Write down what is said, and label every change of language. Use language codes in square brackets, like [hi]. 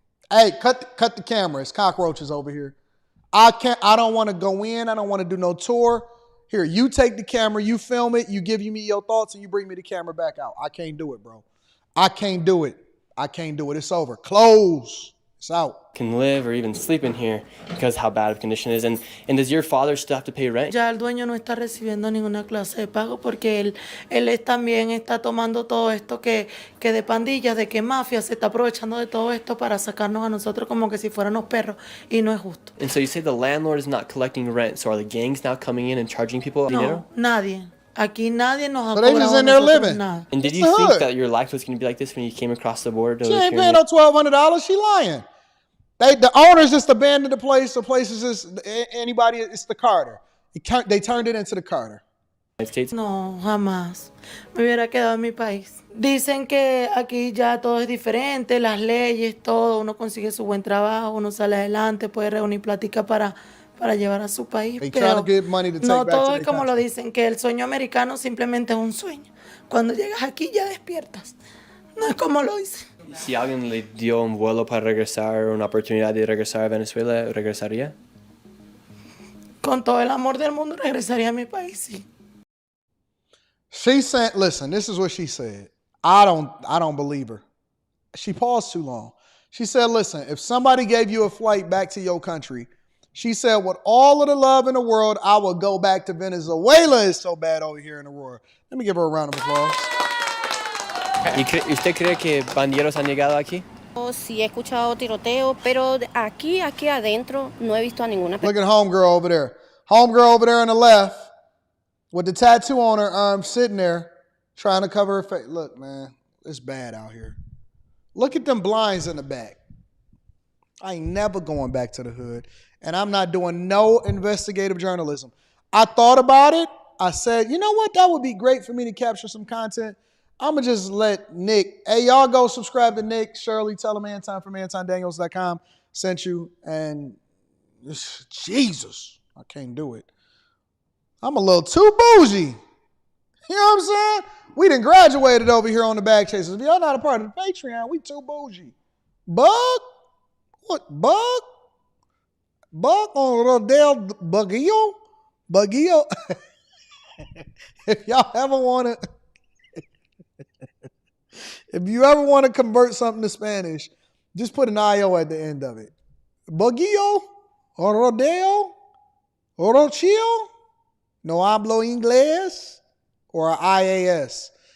[en] Hey, cut the camera. It's cockroaches over here. I don't want to go in. I don't want to do no tour. Here, you take the camera, you film it, you give me your thoughts, and you bring me the camera back out. I can't do it, bro. I can't do it. It's over. Close. It's out. Can live or even sleep in here because how bad of condition it is. And does your father still have to pay rent? [es] Ya el dueño no está recibiendo ninguna clase de pago porque él también está tomando todo esto que de pandillas, de que mafia se está aprovechando de todo esto para sacarnos a nosotros como que si fuéramos perros y no es justo. [en] And so you say the landlord is not collecting rent, so are the gangs now coming in and charging people dinero? [es] No, nadie. Aquí nadie nos ha [en] so they just in there living. [es] Nada. [en] And did you think that your life was going to be like this when you came across the border? She ain't paying no $1,200. She lying. The owners just abandoned the place. The place is just anybody. It's the Carter. They turned it into the Carter. [es] No, jamás. Me hubiera quedado en mi país. Dicen que aquí ya todo es diferente, las leyes, todo. Uno consigue su buen trabajo, uno sale adelante, puede reunir plática para llevar a su país. Pero no todo es como lo dicen, que el sueño americano simplemente es un sueño. Cuando llegas aquí ya despiertas. No es como lo dicen. Si alguien le dio un vuelo para regresar, una oportunidad de regresar a Venezuela, ¿regresaría? Con todo el amor del mundo regresaría a mi país, sí. [en] She said, listen, this is what she said. I don't believe her. She paused too long. She said, listen, if somebody gave you a flight back to your country, she said, with all of the love in the world, I would go back to Venezuela. It's so bad over here in Aurora. Let me give her a round of applause. [es] ¿Y usted cree que pandilleros han llegado aquí? Sí, he escuchado tiroteo, pero aquí adentro no he visto a ninguna persona. [en] Look at homegirl over there. Homegirl over there on the left with the tattoo on her arm sitting there trying to cover her face. Look, man, it's bad out here. Look at them blinds in the back. I ain't never going back to the hood, and I'm not doing no investigative journalism. I thought about it. I said, you know what? That would be great for me to capture some content. I'm going to just let Nick, hey, y'all go subscribe to Nick, Shirley, tell him Anton from AntonDaniels.com sent you. And Jesus, I can't do it. I'm a little too bougie. You know what I'm saying? We done graduated over here on the Bag Chasers. If y'all not a part of the Patreon, we too bougie. Bug? What, Bug? Bug on Rodale Bugio? Bugio? If y'all ever want to... If you ever want to convert something to Spanish, just put an IO at the end of it. Boguillo, or rodeo, or rochio, no hablo inglés, or IAS.